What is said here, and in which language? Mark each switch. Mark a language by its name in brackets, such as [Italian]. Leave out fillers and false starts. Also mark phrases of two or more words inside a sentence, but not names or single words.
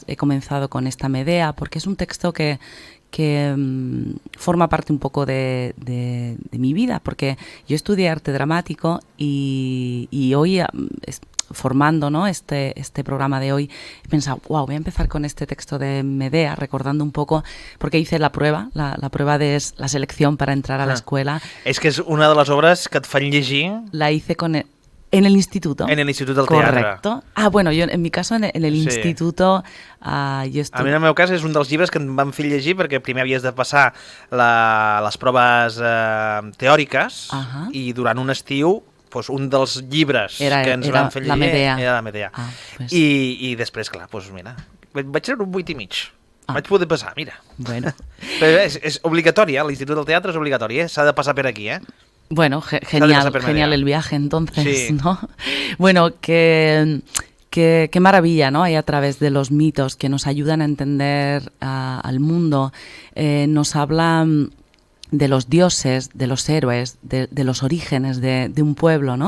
[Spanish] He comenzado con esta Medea porque es un texto que forma parte un poco de mi vida, porque yo estudié arte dramático y hoy formando, ¿no?, este programa de hoy, he pensado, wow, voy a empezar con este texto de Medea, recordando un poco, porque hice la prueba de la selección para entrar a la escuela. [Catalan] És que és una de les obres que et fan llegir... [Spanish] La hice en el instituto. En el instituto del teatre. Correcto. Bueno, yo en mi caso en el instituto yo estuve... [Catalan] A mi en el meu cas és un dels llibres que em van fer llegir perquè primer havies de passar les proves teòriques i durant un estiu pues, un dels llibres que ens van fer llegir era la Medea. Pues... I després, clar, pues, mira, vaig ser un 8,5. Vaig poder passar, mira. Bueno. Però és obligatori, l'Institut del Teatre és obligatori, s'ha de passar per aquí, [Spanish] Bueno, genial el viaje entonces, sí. ¿No? Bueno, qué maravilla, ¿no? Hay a través de los mitos que nos ayudan a entender al mundo, nos hablan de los dioses, de los héroes, de los orígenes de un pueblo, ¿no?